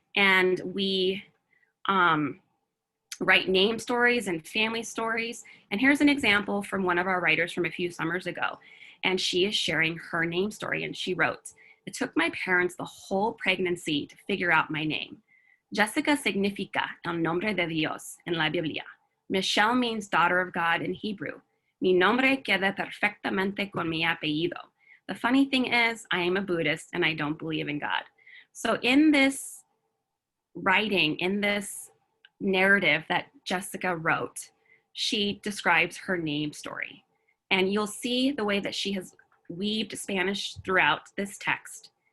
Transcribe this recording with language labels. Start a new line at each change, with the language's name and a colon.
English: And we write name stories and family stories. And here's an example from one of our writers from a few summers ago. And she is sharing her name story. And she wrote, "It took my parents the whole pregnancy to figure out my name.
Spanish: Jessica significa el nombre de Dios en la Biblia.
English: Michelle means daughter of God in Hebrew.
Spanish: Mi nombre queda perfectamente con mi apellido.
English: The funny thing is, I am a Buddhist and I don't believe in God." So in this writing, in this narrative that Jessica wrote, she describes her name story. And you'll see the way that she has weaved Spanish throughout this text.